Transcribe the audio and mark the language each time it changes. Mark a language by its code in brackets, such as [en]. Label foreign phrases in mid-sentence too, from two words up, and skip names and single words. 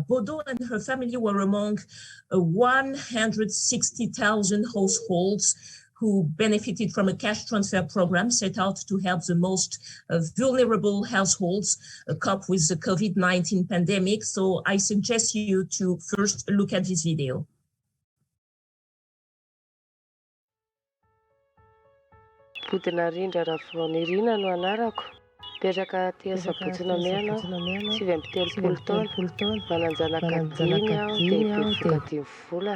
[en] Bodo and her family were among 160,000 households who benefited from a cash transfer program set out to help the most vulnerable households cope with the COVID-19 pandemic. So I suggest you to first look at this video. [mg] Bodo Narindra Rafonirina no anarako. Petraka aty Sabotsynamena, 7 taona, mananjanaka 5 aho dia bevoka 10 volana.